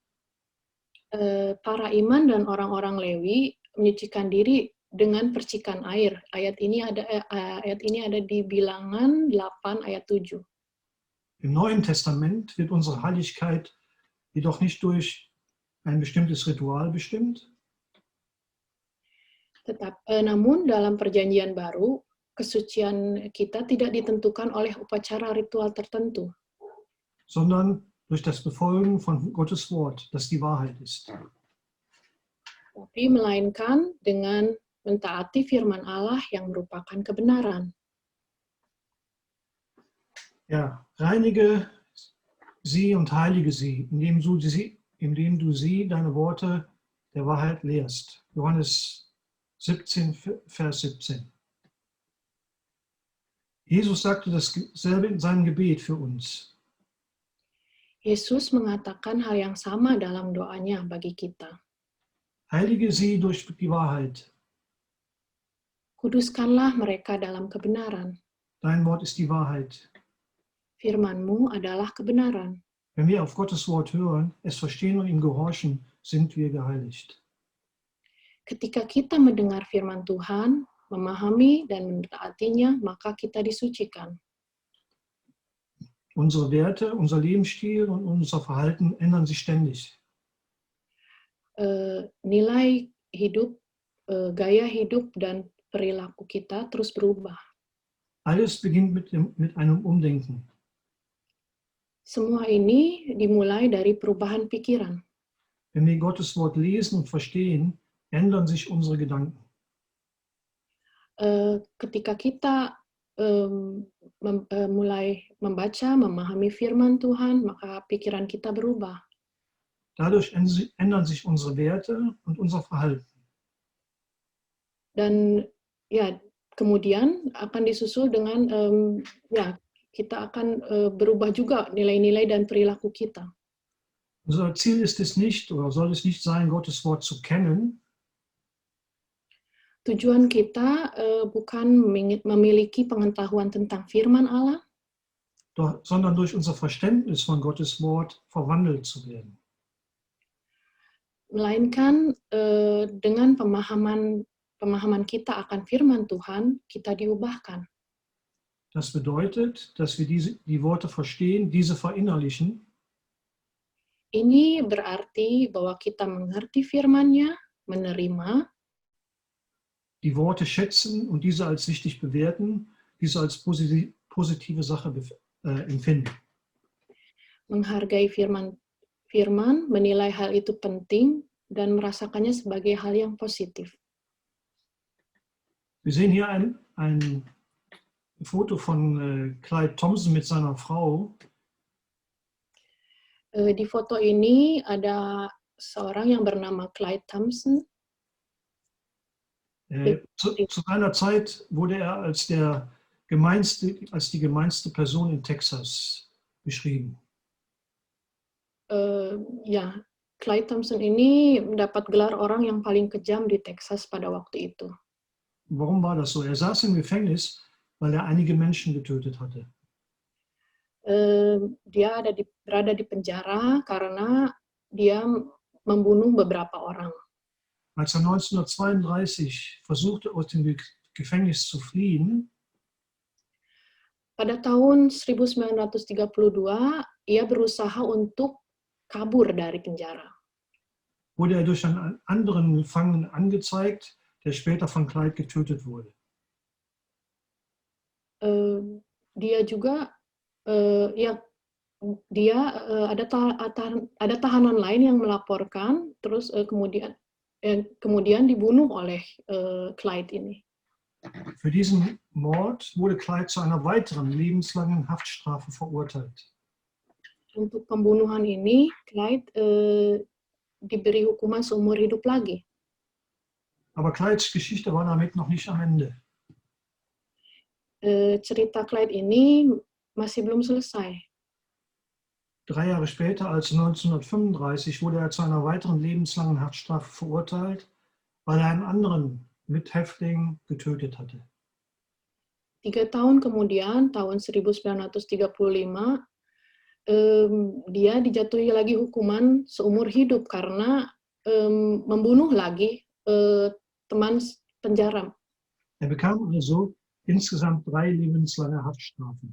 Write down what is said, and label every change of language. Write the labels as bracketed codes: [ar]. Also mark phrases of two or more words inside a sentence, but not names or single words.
[id] Para imam dan orang-orang Lewi menyucikan diri dengan percikan air. Ayat ini ada di Bilangan 8 ayat 7. [de] Im Neuen Testament wird unsere Heiligkeit jedoch nicht durch ein bestimmtes Ritual bestimmt, [id] namun dalam Perjanjian Baru, kesucian kita tidak ditentukan oleh upacara ritual tertentu. [de] sondern durch das Befolgen von Gottes Wort, das die Wahrheit ist. [id] tapi melainkan dengan mentaati firman Allah yang merupakan kebenaran. [de] Ja, reinige sie und heilige sie, indem du sie, deine Worte der Wahrheit lehrst. Johannes 17, Vers 17. Jesus sagte dasselbe in seinem Gebet für uns. [id] Yesus mengatakan hal yang sama dalam doanya bagi kita. [de] Heilige sie durch die Wahrheit. [id] Kuduskanlah mereka dalam kebenaran. [de] Dein Wort ist die Wahrheit. [id] Firman-Mu adalah kebenaran. [de] Wenn wir auf Gottes Wort hören, es verstehen und ihm gehorchen, sind wir geheiligt. [id] Ketika kita mendengar firman Tuhan, memahami dan mentaatinya, maka kita disucikan. [de] Unsere Werte, unser Lebensstil und unser Verhalten ändern sich ständig. [id] Nilai hidup, gaya hidup, dan perilaku kita terus berubah. [de] Alles beginnt mit einem Umdenken. [id] Semua ini dimulai dari perubahan pikiran. [de] Wenn wir Gottes Wort lesen und verstehen, ändern sich unsere Gedanken. [id] Ketika kita mulai membaca, memahami firman Tuhan, maka pikiran kita berubah. [de] Dadurch ändern sich unsere Werte und unser Verhalten. [id] Dan ya, kemudian akan disusul dengan kita akan berubah juga nilai-nilai dan perilaku kita. [de] Unser Ziel ist es nicht oder soll es nicht sein, Gottes Wort zu kennen, [id] Tujuan kita bukan memiliki pengetahuan tentang firman Allah, [de] sondern durch unser Verständnis von Gottes Wort verwandelt zu werden. [id] melainkan dengan pemahaman kita akan firman Tuhan, kita diubahkan. [de] Das bedeutet, dass wir die Worte verstehen, diese verinnerlichen [id] Ini berarti bahwa kita mengerti firman-Nya, menerima, [de] die Worte schätzen und diese als wichtig bewerten, diese als positive Sache empfinden. [id] menghargai firman, menilai hal itu penting, dan merasakannya sebagai hal yang positif. [de] Wir sehen hier ein Foto von Clyde Thompson mit seiner Frau. [id] Di foto ini ada seorang yang bernama Clyde Thompson. [de] Zu seiner Zeit wurde er als die gemeinste Person in Texas beschrieben. [id] Clyde Thompson ini mendapat gelar orang yang paling kejam di Texas pada waktu itu. [de] Warum war das so? Er saß im Gefängnis, weil er einige Menschen getötet hatte. [id] Dia berada di penjara karena dia membunuh beberapa orang. [de] Als er 1932 versuchte, aus dem Gefängnis zu fliehen, [id] pada tahun 1932, ia berusaha untuk kabur dari penjara. [de] wurde er durch einen anderen Gefangenen angezeigt, der später von Clyde getötet wurde. [id] Ada tahanan lain yang melaporkan, terus kemudian dibunuh oleh Clyde ini. [de] Für diesen Mord wurde Clyde zu einer weiteren lebenslangen Haftstrafe verurteilt. [id] Untuk pembunuhan ini, Clyde diberi hukuman seumur hidup lagi. [de] Aber Clydes Geschichte war damit noch nicht am Ende. [id] Cerita Clyde ini masih belum selesai. [de] 3 Jahre später, also 1935, wurde er zu einer weiteren lebenslangen Haftstrafe verurteilt, weil er einen anderen Mithäftling getötet hatte. [id] 3 tahun kemudian, tahun 1935, dia dijatuhi lagi hukuman seumur hidup karena membunuh lagi teman penjara. [de] Er bekam also insgesamt 3 lebenslange Haftstrafen.